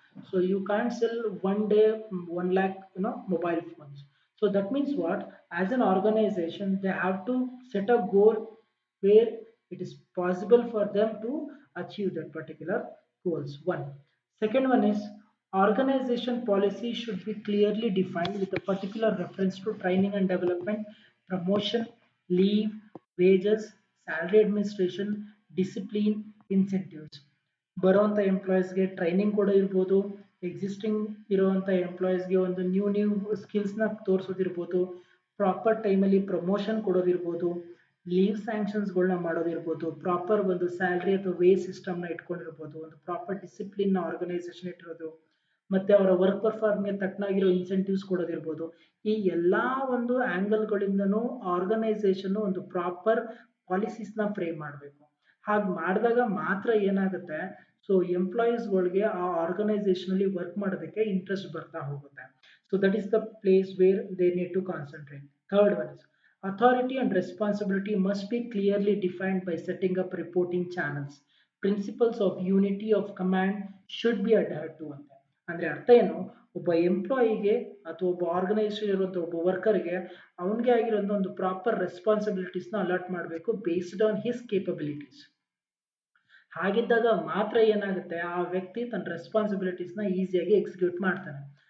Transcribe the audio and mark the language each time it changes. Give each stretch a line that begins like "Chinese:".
English: So you can sell one day 1 lakh mobile phones. So that means what, as an organization they have to set a goal where it is possible for them to achieve that particular goals. One. Second one is organization policy should be clearly defined with a particular reference to training and development, promotion, leave, wages, salary administration, discipline, incentives.
Kannada: ಬರುವಂಥ ಎಂಪ್ಲಾಯೀಸ್ಗೆ training ಕೂಡ ಇರ್ಬೋದು, existing ಇರುವಂಥ ಎಂಪ್ಲಾಯೀಸ್ಗೆ ಒಂದು new ಸ್ಕಿಲ್ಸ್ನ ತೋರಿಸೋದಿರ್ಬೋದು, proper ಟೈಮಲ್ಲಿ promotion ಕೊಡೋದಿರ್ಬೋದು, leave ಸ್ಯಾಂಕ್ಷನ್ಸ್ಗಳನ್ನ ಮಾಡೋದಿರ್ಬೋದು, proper ಒಂದು salary ಅಥವಾ way ಸಿಸ್ಟಮ್ನ ಇಟ್ಕೊಂಡಿರ್ಬೋದು, ಒಂದು ಪ್ರಾಪರ್ ಡಿಸಿಪ್ಲಿನ್ ಆರ್ಗನೈಸೇಷನ್ ಇಟ್ಟಿರೋದು, ಮತ್ತೆ ಅವರ ವರ್ಕ್ ಪರ್ಫಾರ್ಮ್ಗೆ ತಕ್ಕನಾಗಿರೋ ಇನ್ಸೆಂಟಿವ್ಸ್ ಕೊಡೋದಿರ್ಬೋದು. ಈ ಎಲ್ಲಾ ಒಂದು ಆಂಗಲ್ಗಳಿಂದನೂ ಆರ್ಗನೈಸೇಷನ್ ಒಂದು ಪ್ರಾಪರ್ ಪಾಲಿಸೀಸ್ನ ಫ್ರೇಮ್ ಮಾಡಬೇಕು. ಹಾಗೆ ಮಾಡಿದಾಗ ಮಾತ್ರ ಏನಾಗುತ್ತೆ, ಸೊ ಎಂಪ್ಲಾಯೀಸ್ಗಳಿಗೆ ಆ ಆರ್ಗನೈಸೇಷನ್ ಅಲ್ಲಿ ವರ್ಕ್ ಮಾಡೋದಕ್ಕೆ ಇಂಟ್ರೆಸ್ಟ್ ಬರ್ತಾ ಹೋಗುತ್ತೆ.
English: So that is the place where they need to concentrate. Third one is authority and responsibility must be clearly defined by setting up reporting channels. Principles of unity of command should be adhered to ಅಂತ.
Kannada: ಅಂದ್ರೆ ಅರ್ಥ ಏನು, ಒಬ್ಬ ಎಂಪ್ಲಾಯಿಗೆ ಅಥವಾ ಒಬ್ಬ organisation ಇರುವಂತಹ ಒಬ್ಬ ವರ್ಕರ್ಗೆ ಅವನಿಗೆ ಆಗಿರುವಂತ ಒಂದು ಪ್ರಾಪರ್ ರೆಸ್ಪಾನ್ಸಿಬಿಲಿಟೀಸ್ ನ ಅಲಾಟ್ ಮಾಡಬೇಕು
English: Based on his capabilities.
Kannada: ಹಾಗಿದ್ದಾಗ ಮಾತ್ರ ಏನಾಗುತ್ತೆ, ಆ ವ್ಯಕ್ತಿ ತನ್ನ ರೆಸ್ಪಾನ್ಸಿಬಿಲಿಟೀಸ್ ನ ಈಸಿಯಾಗಿ ಎಕ್ಸಿಕ್ಯೂಟ್ ಮಾಡ್ತಾನೆ.